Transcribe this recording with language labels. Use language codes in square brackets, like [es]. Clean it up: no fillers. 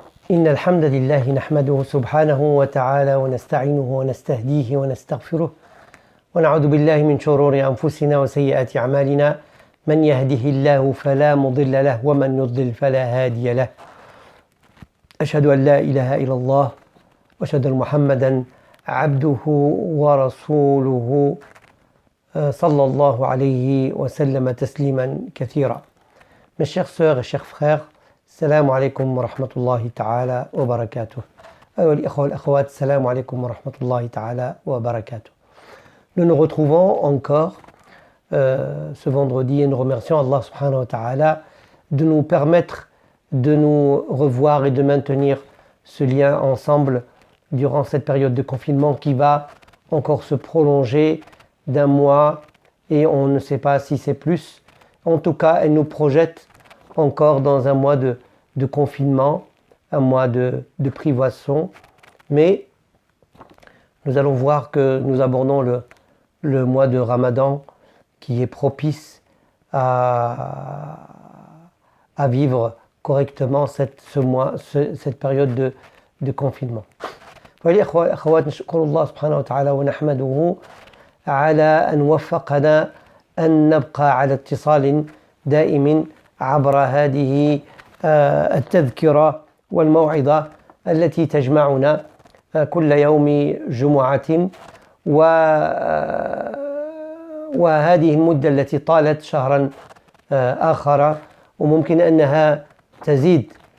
[ar] إن الحمد لله نحمده سبحانه وتعالى ونستعينه ونستهديه ونستغفره ونعوذ بالله من شرور أنفسنا وسيئات أعمالنا من يهده الله فلا مضل له ومن يضلل فلا هادي له. أشهد أن لا إله إلا الله وأشهد أن محمدا عبده ورسوله صلى الله عليه وسلم تسليما كثيرا. [fr] Mes chères sœurs et chers frères, [ar] السلام عليكم ورحمة الله تعالى وبركاته. أيها الإخوة والأخوات, السلام عليكم ورحمة الله تعالى وبركاته. [fr] Nous nous retrouvons encore ce vendredi et nous remercions Allah subhanahu wa ta'ala de nous permettre de nous revoir et de maintenir ce lien ensemble durant cette période de confinement qui va encore se prolonger d'un mois et on ne sait pas si c'est plus. En tout cas, elle nous projette encore dans un mois de confinement, un mois de privation, mais nous allons voir que nous abordons le mois de Ramadan qui est propice à vivre correctement cette période de confinement. [ar] والإخوة والأخوات, نشكر الله سبحانه وتعالى ونحمده على أن وفقنا أن نبقى على اتصال دائم عبر هذه التذكرة والموعظة التي تجمعنا كل يوم جمعة وهذه المدة التي طالت شهرا آخر وممكن أنها تزيد.